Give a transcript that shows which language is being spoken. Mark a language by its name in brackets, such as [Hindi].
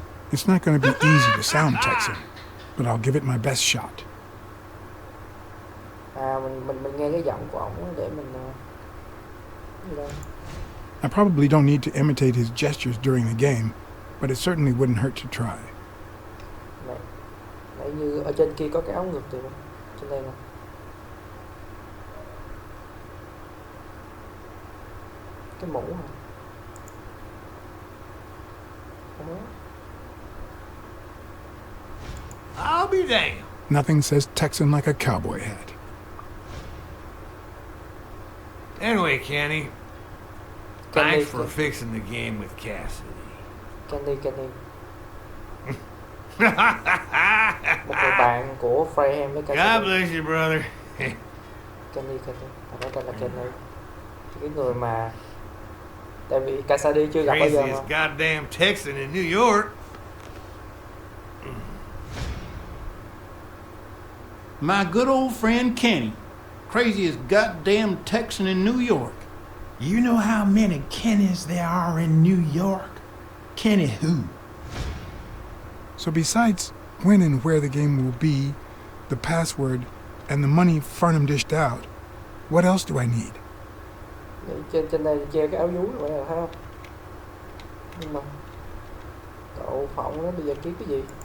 [English] It's not going to be easy to sound Texan, but I'll give it my best shot. [Vietnamese] Mình nghe cái giọng của ổng để mình gì đây? [English] I probably don't need to imitate his gestures during the game, but it certainly wouldn't hurt to try. [Vietnamese] Nãy như ở trên kia có cái áo ngực từ trên đây nè. Cái mũ hả? [English] I'll be damned. Nothing says Texan like a cowboy hat. Anyway, Kenny, thanks for fixing the game with Cassidy. Kenny. [Vietnamese] Một người bạn của Farnham với Cassidy. [English] God bless you, brother. [Vietnamese] Kenny, thật ra tên là Kenny. Cái người mà tại vì Cassidy chưa gặp bao giờ [English] Craziest [Vietnamese] mà. [English] goddamn Texan in New York. My good old friend Kenny. Craziest goddamn Texan in New York. You know how many Kennys there are in New York? Kenny who? So besides when and where the game will be, the password, and the money Farnham dished out, what else do I need? [Vietnamese] Trên đây treo cái áo vú rồi nè, thấy không? Nhưng mà cậu Phộng nó bây giờ kiếm cái gì?